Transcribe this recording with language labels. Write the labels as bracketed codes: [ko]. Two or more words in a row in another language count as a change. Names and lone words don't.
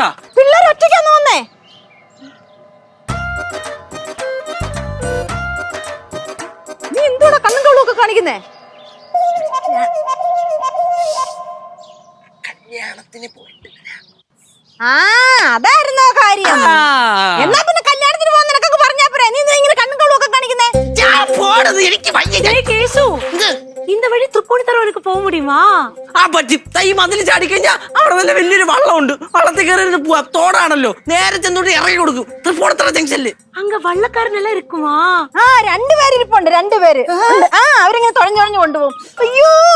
[ml] പിള്ളേർ ഒറ്റയ്ക്കാന്ന് വന്നേ? നീ എന്തോടാ കണ്ണും കവളും കാണിക്കുന്നേ? കല്യാണത്തിന് പോയിട്ട് ആ, അതായിരുന്നോ കാര്യം? എന്നാ പിന്നെ കല്യാണത്തിന് പോകുന്ന നിനക്കൊക്കെ പറഞ്ഞാ പോരെ? നീ ഇങ്ങനെ കണ്ണും കവളും ഒക്കെ കാണിക്കുന്നേ? [ta] கேசு இந்த வழி തൃപ്പൂണിത്തറ പോക முடியுமா? [ml] ആ പറ്റും. ഈ മതിൽ ചാടിക്കഴിഞ്ഞാ അവിടെ നല്ല വലിയൊരു വള്ളമുണ്ട്. വള്ളത്തിൽ കയറി പോവാ. തോടാണല്ലോ, നേരെ ചെന്നോട്ട് ഇറങ്ങി കൊടുക്കും. തൃപ്പൂണിത്തറ ജംഗ്ഷനില് [ta] அங்க വള്ളക്കാരനെല്ലാം இருக்குமா? [ml] ആ, രണ്ടുപേര് ഇരിപ്പുണ്ട്, രണ്ടുപേര്. ആ, അവരിങ്ങനെ തുഴഞ്ഞുഴഞ്ഞു കൊണ്ടുപോകും. അയ്യോ,